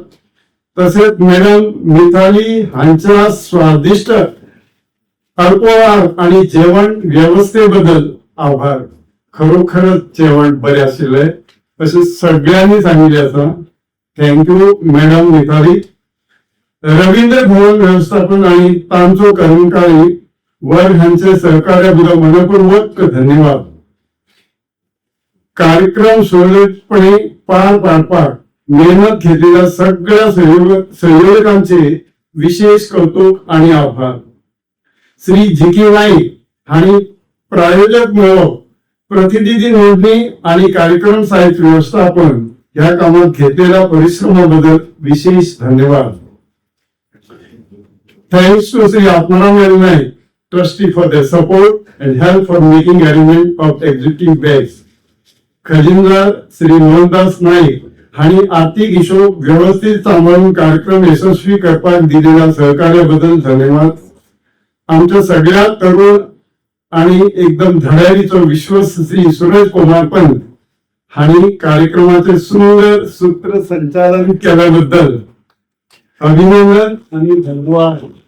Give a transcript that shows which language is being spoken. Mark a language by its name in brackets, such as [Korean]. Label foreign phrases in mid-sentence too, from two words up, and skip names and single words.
[Konkani] तसेच मॅडम मिताली हांच्या स्वादिष्ट अल्पहार आणि जेवण व्यवस्थेबद्दल आभार. खरोखरच जेवण बरें आशिल्लें अशें सगळ्यांनी सांगिल्लें आसा. [English] thank you madam Mitali. [Konkani] रवींद्र भवन व्यवस्थापन आणि तांचो कर्मचारी वर्ग हांचे सहकार्या बद्दल मनपूर्वक धन्यवाद. कार्यक्रम सुरळीतपणे पार पाडपाक मेहनत घेतलेल्या सगळ्या सहयोजकांचे विशेष कौतुक आणि आभार. श्री जी.के. नाईक हांणी प्रायोजक मेळो, प्रतिनिधी नोंदणी आणि कार्यक्रम साहित्य व्यवस्थापन या कामात घेतलेल्या परिश्रमाबद्दल विशेष धन्यवाद. [English] Thanks to Sri Atmaram L. Naik, trustee for their support and help for making arrangement of executive bags. [Konkani] खजिनदार श्री मोहनदास नाईक हांणी आर्थिक हिशोब व्यवस्थित सांभाळून कार्यक्रम यशस्वी करपाक दिलेल्या सहकार्याबद्दल धन्यवाद. आमच्या सगळ्या तरुण आणि एकदम धडाडीचो विश्वास श्री सुरेश कुमार पंत हांणी कार्यक्रमाचे सुंदर सूत्रसंचालन केल्याबद्दल अभिनंदन आणि धन्यवाद.